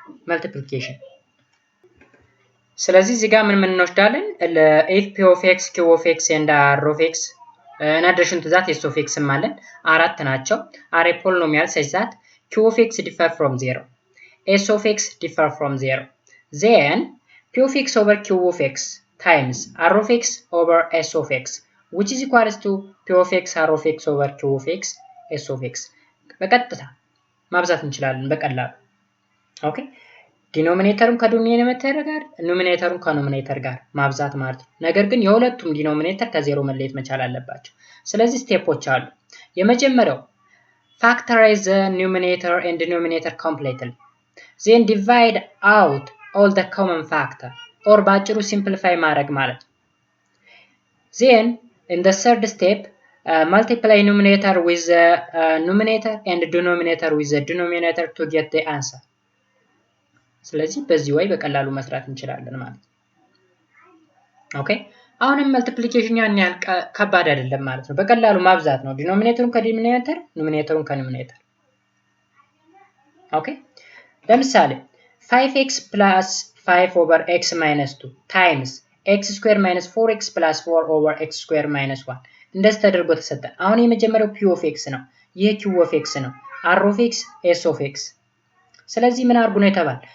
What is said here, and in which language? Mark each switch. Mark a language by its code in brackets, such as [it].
[am] መልቲፕሊኬሽን። ስለዚህ እዚህ ጋር ምን እንወስዳለን? [en] ለኤፍ ፒ ኦፍ ኤክስ ኪው ኦፍ ኤክስ ኤንድ አር ኦፍ ኤክስ in addition to that s of x [am] ማለት አራት ናቸው። [en] are a polynomial such that q of x differ from 0, s of x differ from 0, then p of x over q of x times r of x over s of x which is equals to p of x r of x over q of x s of x [am] በቀጥታ ማብዛት እንችላለን በቀላሉ። ኦኬ ዲኖሚኔተሩን ከዶሚኔተር ጋር ኖሚኔተሩን ከኖሚኔተር ጋር ማብዛት ማለት ነው። ነገር ግን የሁለቱም ዲኖሚኔተር ከዜሮ መለየት መቻል አለባቸው። ስለዚህ ስቴፖች አሉ። የመጀመሪያው [en] factorize the numerator and denominator completely, then divide out all the common factor or ባጭሩ simplify [am] ማድረግ ማለት ነው። [en] then in the third step multiply numerator with the numerator and denominator with the denominator to get the answer. [am] ስለዚህ በዚህ ወይ በቀላሉ መስራት እንችላለን ማለት ነው። ኦኬ አሁንም መልቲፕሊኬሽን ያን ያህል ከባድ አይደለም ማለት ነው። በቀላሉ ማብዛት ነው። ዲኖሚኔተሩን ከዲኖሚኔተር ኖሚኔተሩን ከኖሚኔተር። ኦኬ ለምሳሌ [en] 5x plus 5 over x minus 2 times x square minus 4x plus 4 over x square minus 1 [am] እንደዚህ ተደርጎ ተሰጠ። አሁን የመጀመሪያው p of x ነው። ይሄ q of x ነው። r of x s of x። ስለዚህ ምን አድርጉ ነው የተባለ?